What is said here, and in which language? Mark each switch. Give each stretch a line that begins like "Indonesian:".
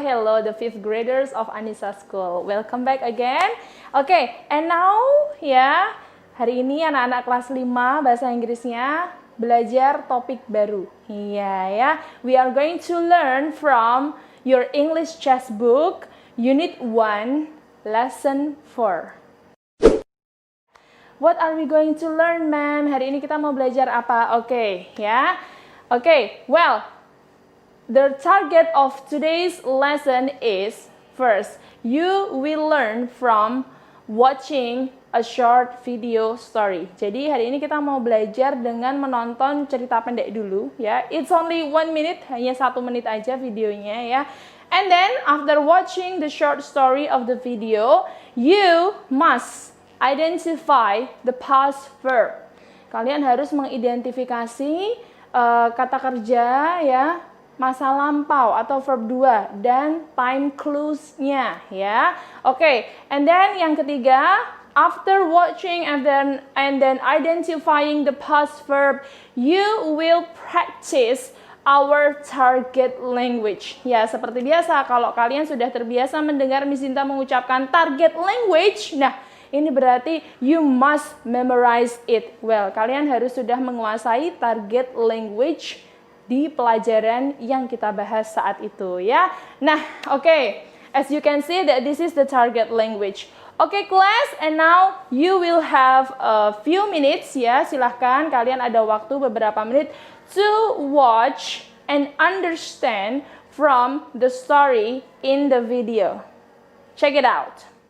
English: Hello the fifth graders of Anissa School. Welcome back again. Okay, and now
Indonesian: ya, hari ini anak-anak kelas 5 bahasa Inggrisnya belajar topik baru. Iya ya.
English: We are going to learn from your English chess book Unit 1 Lesson 4. What are we going to learn, ma'am?
Indonesian: Hari ini kita mau belajar apa? Oke, ya.
English: Oke, well, the target of today's lesson is, first, you will learn from watching a short video story.
Indonesian: Jadi hari ini kita mau belajar dengan menonton cerita pendek dulu, ya.
English: It's only 1 minute,
Indonesian: hanya 1 menit aja videonya, ya.
English: And then after watching the short story of the video, you must identify the past verb.
Indonesian: Kalian harus mengidentifikasi kata kerja, ya, masa lampau atau verb 2 dan time clues-nya, ya.
English: Oke, and then
Indonesian: yang ketiga,
English: after watching and then identifying the past verb, you will practice our target language.
Indonesian: Ya, seperti biasa kalau kalian sudah terbiasa mendengar Miss Zinta mengucapkan target language, nah ini berarti
English: you must memorize it well.
Indonesian: Kalian harus sudah menguasai target language di pelajaran yang kita bahas saat itu, ya. Nah, oke.
English: As you can see that this is the target language. Oke, class, and now you will have a few minutes, ya.
Indonesian: Silahkan kalian ada waktu beberapa menit
English: to watch and understand from the story in the video. Check it out.